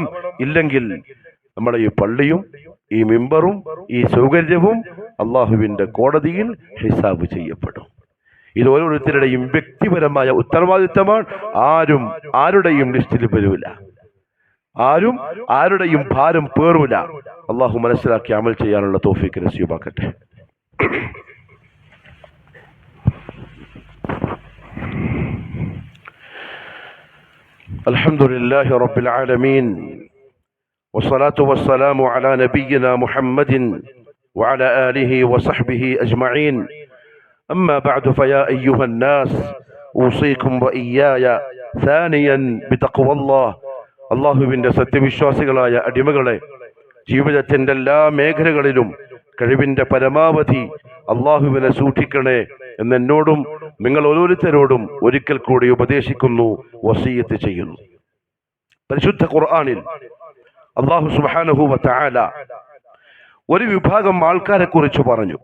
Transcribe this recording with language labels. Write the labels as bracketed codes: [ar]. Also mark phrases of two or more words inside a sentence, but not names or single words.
[ml] ഇല്ലെങ്കിൽ നമ്മുടെ ഈ പള്ളിയും ഈ മിമ്പറും ഈ സൗകര്യവും അള്ളാഹുവിന്റെ കോടതിയിൽ ഹിസാബ് ചെയ്യപ്പെടും. ഇത് ഓരോരുത്തരുടെയും വ്യക്തിപരമായ ഉത്തരവാദിത്തമാണ്. ആരും ആരുടെയും ലിസ്റ്റിൽ വരൂല, ആരും ആരുടെയും ഭാരം പേറൂല. അള്ളാഹു മനസ്സിലാക്കി അമൽ ചെയ്യാനുള്ള തൗഫീഖ് നസീബാക്കട്ടെ. [ar] الحمد لله رب العالمين، والصلاة والسلام على نبينا محمد وعلى آله وصحبه أجمعين. أما بعد، فيا أيها الناس، أوصيكم وإياي ثانيا بتقوى الله. [ml] അള്ളാഹുവിന്റെ സത്യവിശ്വാസികളായ അടിമകളെ, ജീവിതത്തിന്റെ എല്ലാ മേഖലകളിലും കഴിവിന്റെ പരമാവധി അള്ളാഹുവിനെ സൂക്ഷിക്കണേ എന്നോടും നിങ്ങൾ ഓരോരുത്തരോടും ഒരിക്കൽ കൂടി ഉപദേശിക്കുന്നു, വസിയത്ത് ചെയ്യുന്നു. പരിശുദ്ധ ഖുർആനിൽ [ar] الله سبحانه وتعالى [ml] ഒരു വിഭാഗം ആൾക്കാരെ കുറിച്ച് പറഞ്ഞു.